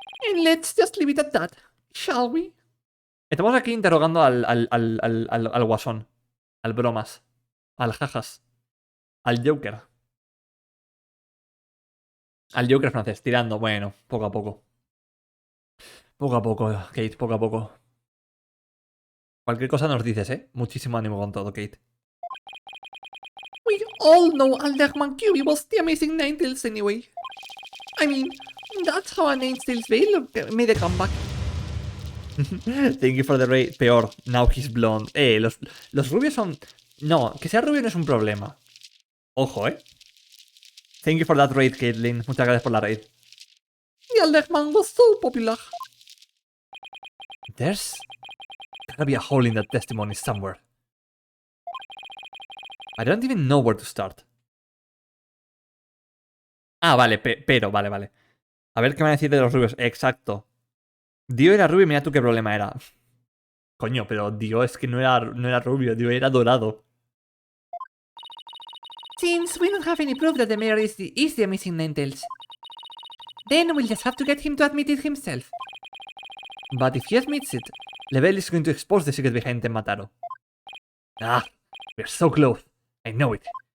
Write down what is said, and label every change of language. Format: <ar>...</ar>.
<en>And let's just leave it at that, shall we?</en> <es>Estamos aquí interrogando al guasón, al bromas, al jajas, al Joker. Al Joker francés, tirando, bueno, poco a poco. Poco a poco, Kate, poco a poco. Cualquier cosa nos dices, ¿eh? Muchísimo ánimo con todo, Kate.</es> <en>We all know Alderman Curie was the Amazing Ninetales anyway. I mean, that's how a Ninetales Veil made a comeback. Thank you for the raid.</en> <es>Peor,</es> <en>now he's blonde.</en> <es>Los rubios son... No, que sea rubio no es un problema. Ojo,</es> <en>Thank you for that raid, Caitlyn.</en> <es>Muchas gracias por la raid.</es> <en>The Alderman was so popular. There's gotta be a hole in that testimony somewhere. I don't even know where to start.</en> <es>Ah, vale, pero, vale. A ver qué van a decir de los rubios. Exacto. Dio era rubio y mira tú qué problema era. Coño, pero Dio es que no era rubio, Dio era dorado.</es> <en>Since we don't have any proof that the mayor is the Amazing Ninetales, then we'll just have to get him to admit it himself. But if he admits it, Lebel is going to expose the secret behind the Mataro. Ah, we're so close. I know it.</en>